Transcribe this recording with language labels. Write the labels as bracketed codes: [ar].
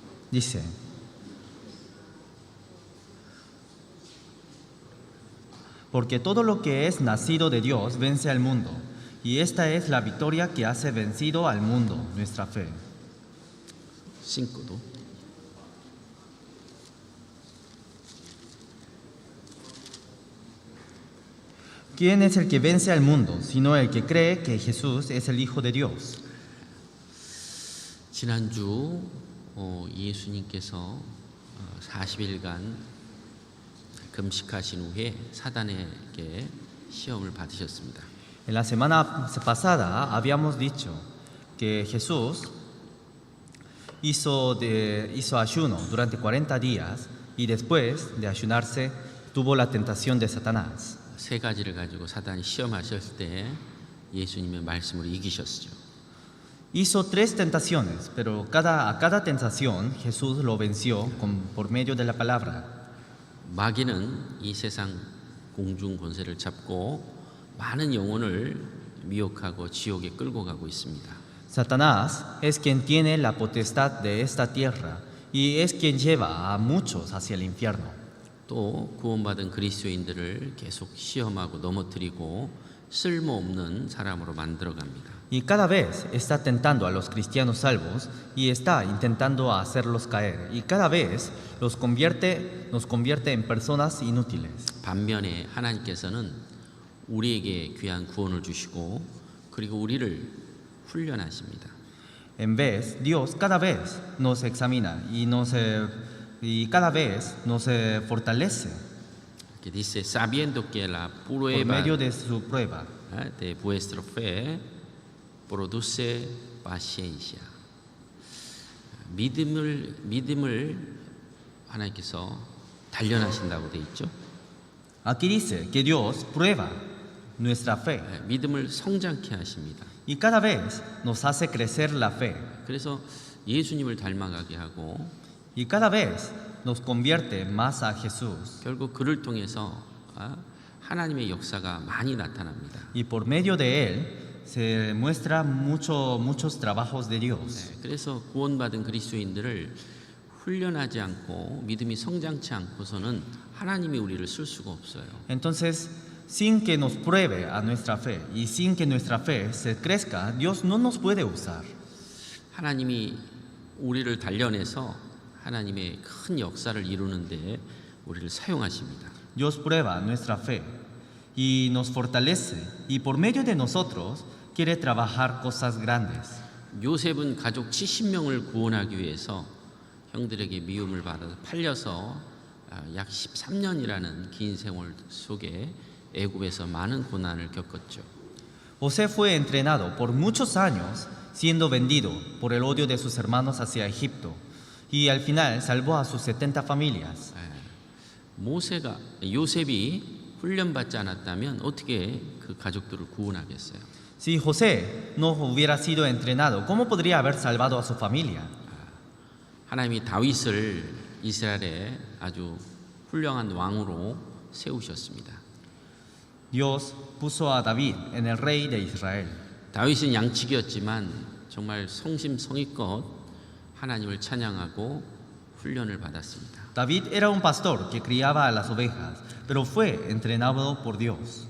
[es] Dice: Porque todo lo que es nacido de Dios vence al mundo, y esta es la victoria que hace vencido al mundo, nuestra fe. [ko] 5도. [es] ¿Quién es el que vence al mundo, sino el que cree que Jesús es el Hijo de Dios? [ko] 지난주 예수님께서 40일간 금식하신 후에 사단에게 시험을 받으셨습니다. [es] En la semana pasada habíamos dicho que Jesús hizo ayuno durante 40 días y después de ayunarse tuvo la tentación de Satanás. [ko] 세 가지를 가지고 사단이 시험하셨을 때 예수님의 말씀으로 이기셨죠. [es] Hizo 3 tentaciones, pero a cada tentación Jesús lo venció por medio de la palabra. [ko] 마귀는 이 세상 공중 권세를 잡고 많은 영혼을 미혹하고 지옥에 끌고 가고 있습니다. [es] Satanás es quien tiene la potestad de esta tierra y es quien lleva a muchos hacia el infierno. [ko] 또 구원받은 그리스도인들을 계속 시험하고 넘어뜨리고 쓸모없는 사람으로 만들어 갑니다. [es] Y cada vez está tentando a los cristianos salvos y está intentando hacerlos caer. Y cada vez nos convierte en personas inútiles. [ko] 반면에 하나님께서는 우리에게 귀한 구원을 주시고 그리고 우리를 훈련하십니다. [es] En vez, Dios cada vez nos examina y cada vez nos fortalece Que dice, sabiendo que la por prueba medio de su prueba. de vuestra fe produce paciencia. [ko] 믿음을 하나님께서 단련하신다고 돼 있죠. [es] Aquí dice que Dios prueba nuestra fe [ko] 믿음을 성장케 하십니다. [es] y cada vez nos hace crecer la fe [ko] 그래서 예수님을 닮아가게 하고 [es] y cada vez nos convierte más a Jesús. [ko] 결국 그를 통해서 하나님의 역사가 많이 나타납니다. [es] Y por medio de él se muestra muchos trabajos de Dios. [ko] 그래서 구원받은 그리스도인들을 훈련하지 않고 믿음이 성장치 않고서는 하나님이 우리를 쓸 수가 없어요. [es] Entonces, sin que nos pruebe a nuestra fe y sin que nuestra fe se crezca, Dios no nos puede usar. [ko] 하나님이 우리를 단련해서 하나님의 큰 역사를 이루는데 우리를 사용하십니다. [es] Dios prueba nuestra fe y nos fortalece y por medio de nosotros quiere trabajar cosas grandes. [ko] 요셉은 가족 70명을 구원하기 위해서 형들에게 미움을 받아서 팔려서 약 13년이라는 긴 생활 속에 애굽에서 많은 고난을 겪었죠. [es] José fue entrenado por muchos años siendo vendido por el odio de sus hermanos hacia Egipto y al final salvó a sus 70 familias. [ko] 요셉이 훈련받지 않았다면 어떻게 그 가족들을 구원하겠어요? [es] Si José no hubiera sido entrenado, ¿cómo podría haber salvado a su familia? [ko] 하나님이 다윗을 이스라엘의 아주 훌륭한 왕으로 세우셨습니다. [es] Dios puso a David en el rey de Israel. [ko] 다윗은 양치기였지만 정말 성심성의껏 하나님을 찬양하고 훈련을 받았습니다. [es] David era un pastor que criaba a las ovejas, pero fue entrenado por Dios.